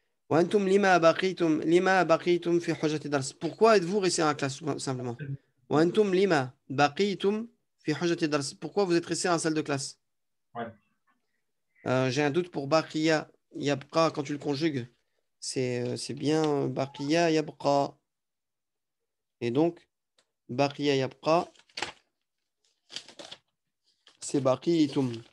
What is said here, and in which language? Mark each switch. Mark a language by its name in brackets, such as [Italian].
[Arabic] وأنتم لما بقيتم في حجرة الدرس. [French] Pourquoi êtes-vous resté dans la classe, simplement? [Arabic] وأنتم لما بقيتم في حجرة الدرس. [French] Pourquoi vous êtes resté dans la salle de classe? Ouais. J'ai un doute pour baqiya yabqa quand tu le conjugues. C'est bien baqiya yabqa. Et donc, baqiya yabqa, c'est baqitum.